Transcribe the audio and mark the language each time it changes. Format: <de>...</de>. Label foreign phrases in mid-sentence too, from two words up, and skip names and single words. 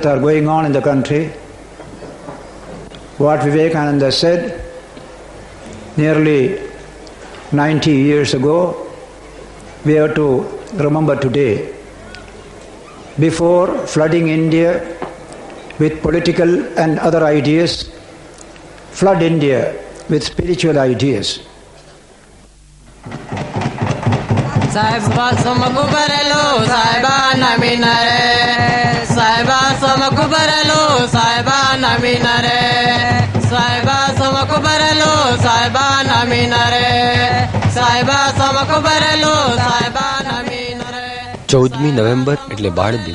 <en>that are going on in the country. What Vivekananda said nearly 90 years ago, we have to remember today. Before flooding India with political and other ideas, flood India with spiritual ideas. Saiba Somakubarelo, Saiba Naminare, Saiba Somakubarelo, Saiba Naminare, Saiba Somakubarelo, Saiba Naminare, Saiba Somakubarelo, Saiba Naminare.</en> <gu>14મી નવેમ્બર એટલે બાળ દિન.</gu>